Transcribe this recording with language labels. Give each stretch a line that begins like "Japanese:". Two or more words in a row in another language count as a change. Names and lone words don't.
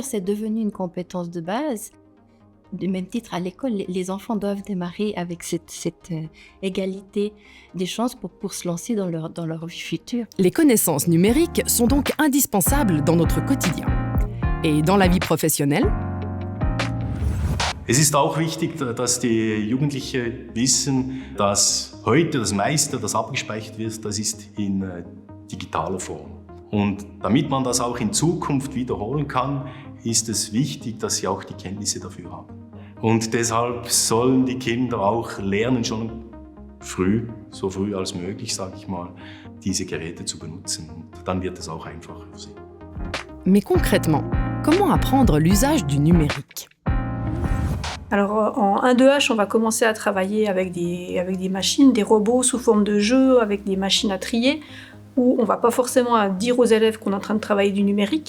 French: C'est devenu une compétence de base. Du même titre, à l'école, les enfants doivent démarrer avec cette égalité des chances pour se lancer dans leur vie future. Les connaissances numériques sont donc indispensables dans notre quotidien. Et dans la vie professionnelle ?
German: Es ist auch wichtig, dass die Jugendlichen wissen, dass heute das meiste, das abgespeichert wird, das ist in digitaler Form. Und damit man das auch in Zukunft wiederholen kann, ist es wichtig, dass sie auch die Kenntnisse dafür haben. Und deshalb sollen die Kinder auch lernen, schon früh, so früh als möglich, sage ich mal, diese Geräte zu benutzen. Und dann wird es auch einfacher für sie.
French: Mais concrètement, comment apprendre l'usage du numérique ? Alors en 1-2H, on va commencer à travailler avec des machines, des robots sous forme de jeux, avec des machines à trier, où on ne va pas forcément dire aux élèves qu'on est en train de travailler du numérique.